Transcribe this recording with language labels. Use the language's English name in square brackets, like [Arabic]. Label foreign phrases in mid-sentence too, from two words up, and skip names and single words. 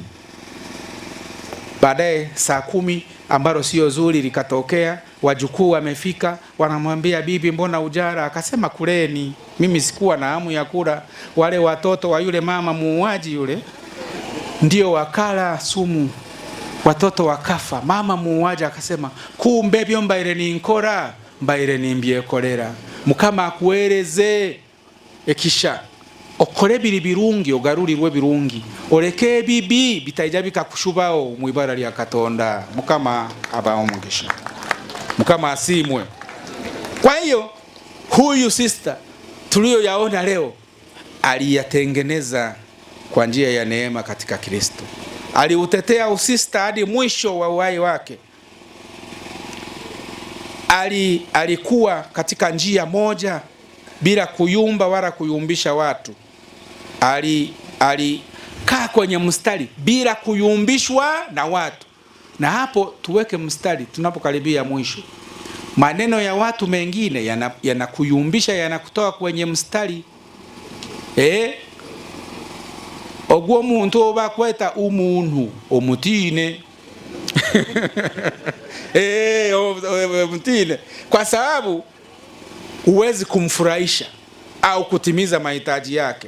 [Swahili] Baadaye saa 10 ambalo sio zuri likatokea, wajukuu wamefika, wanamwambia bibi mbona ujara? Akasema kuleni, mimi sikuwa na hamu ya kula. Wale watoto wa yule mama muuaji yule ndio wakala sumu, watoto wakafa. Mama muuaji akasema kumbe [Nyankole] byo mbaire ni nkora mbaire ni mbyekolera. Mukama akueleze ekisha okole biri birungi ogarurirwe birungi oleke bibi bitaija bikakushubao mwibara lya Katonda. Mukama abao mugisha, Mukama asimwe. [Swahili] Kwa hiyo huyu sister tuliyoyaona leo aliyatengeneza kwa njia ya neema katika Kristo. Aliutetea usista hadi mwisho wa uhai wake. Alikuwa katika njia moja bila kuyumba wala kuyumbisha watu. Alikaa kwenye mstari bila kuyumbishwa na watu. Na hapo tuweke mstari tunapokaribia mwisho. Maneno ya watu mengine yanakuyumbisha, yanakutoa kwenye mstari. [Nyankole] Ogwo muntu oba kweta umuntu omutine. Omutine. [Swahili] Kwa sababu huwezi kumfurahisha au kutimiza mahitaji yake.